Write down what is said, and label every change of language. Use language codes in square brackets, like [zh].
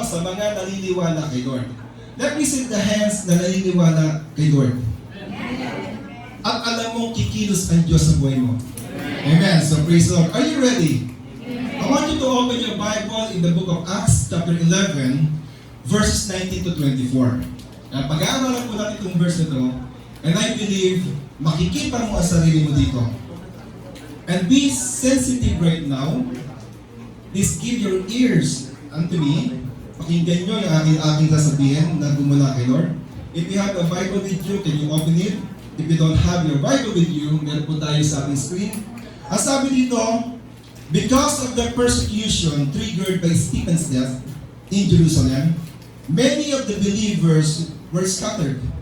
[tl] Sa mga naniniwala kay Lord. [en] Let me see the hands [tl] na naniniwala kay Lord. At alam mong kikilos ang Diyos sa buhay mo. [en] Amen. So praise the Lord. Are you ready? I want you to open your Bible in the book of Acts chapter 11 verses 19 to 24. [tl] Pag-aaralan po natin itong verse na ito, [en] and I believe [tl] makikita mo ang sarili mo dito. [en] And be sensitive right now. Please give your ears unto me. [tl] Pakinggan nyo yung aking sasabihin na gumula kay Lord. [en] If you have a Bible with you, can you open it? If you don't have your Bible with you, [tl] meron po tayo sa ating screen. Ang sabi dito, [en] because of the persecution triggered by Stephen's death in Jerusalem, many of the believers were scattered.